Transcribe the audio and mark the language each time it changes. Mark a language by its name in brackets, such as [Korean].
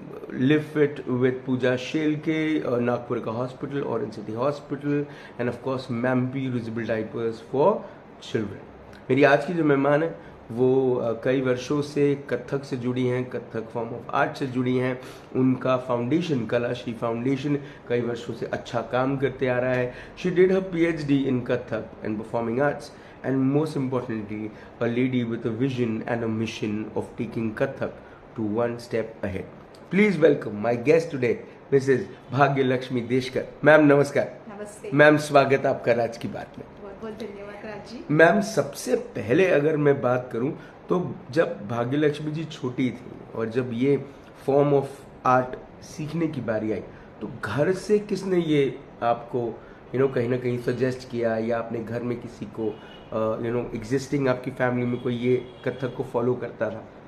[English] Live Fit with Pooja Shelke, Nagpur ka Hospital, Orange City Hospital, and of course Mampi Reusable Diapers for Children. [Hindi] मेरी आज की जो मेहमान है वो कई वर्षों से कथक से जुड़ी हैं, कथक फॉर्म ऑफ आर्ट से जुड़ी हैं. उनका फाउंडेशन कलाश्री फाउंडेशन कई वर्षों से अच्छा काम करते आ रहा है. [English] She did her PhD in Kathak and performing arts, and most importantly a lady with a vision and a mission of taking Kathak to one step ahead. Please welcome my guest today, Mrs. [Hindi] भाग्य Lakshmi Deshkar. Ma'am नमस्कार. नमस्ते ma'am, स्वागत आपका राज की बात में. बहुत बहुत धन्यवाद राज जी. मैम, सबसे पहले अगर मैं बात करूं तो जब भाग्य लक्ष्मी जी छोटी थी और जब ये फॉर्म ऑफ आर्ट सीखने की बारी आई तो घर से किसने ये आपको कहीं ना कहीं सजेस्ट किया, या आपने घर में किसी को एग्जिस्टिंग आपकी फैमिली में कोई ये कथक को फॉलो करता था?